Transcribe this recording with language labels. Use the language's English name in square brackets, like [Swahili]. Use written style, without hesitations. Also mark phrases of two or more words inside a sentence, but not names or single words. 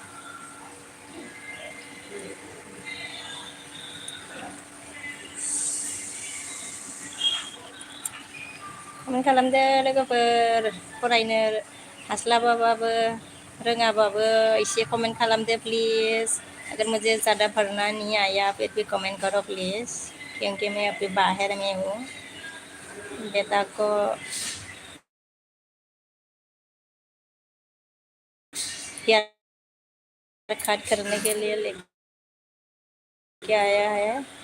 [Bodo] komen खालामदो लोगोफोर फरायनो हास्लाबाबाबो रोङाबाबो एसे कमेंट खालामदो प्लीज [Hindi] अगर मुझे ज़्यादा पढ़ना नहीं आया फिर भी कमेंट करो प्लीज क्योंकि मैं अभी बाहर में हूँ बेटा को हेयर कट करने के लिए लेके आया है